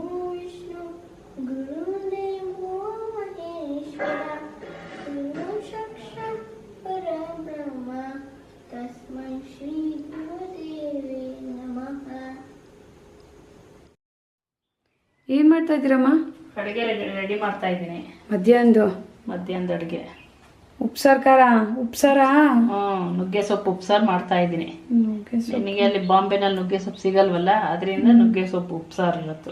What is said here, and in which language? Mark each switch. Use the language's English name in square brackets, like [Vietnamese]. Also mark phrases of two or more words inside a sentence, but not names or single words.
[Sanskrit] विष्णु गुरुदेवो महेश्वरा गुरु साक्षात् परब्रह्म तस्मै श्री गुरुदेवे नमः. [Kannada] ಏನು ಮಾಡ್ತಾ ಇದ್ದೀರಮ್ಮ? ಅಡುಗೆ ರೆಡಿ ಮಾಡ್ತಾ ಇದ್ದೀನಿ. ಮಧ್ಯಾಹ್ನದ ಅಡುಗೆ ಉಪ್ಸಾರ. ನುಗ್ಗೆ ಸೊಪ್ಪು ಉಪ್ಸಾರು ಮಾಡ್ತಾ ಇದ್ದೀನಿ. ನಿನಗೆ ಅಲ್ಲಿ ಬಾಂಬೆನಲ್ಲಿ ನುಗ್ಗೆ ಸೊಪ್ಪು ಸಿಗಲ್ವಲ್ಲ, ಅದರಿಂದ ನುಗ್ಗೆ ಸೊಪ್ಪು ಉಪ್ಸಾರು ಇರತ್ತು.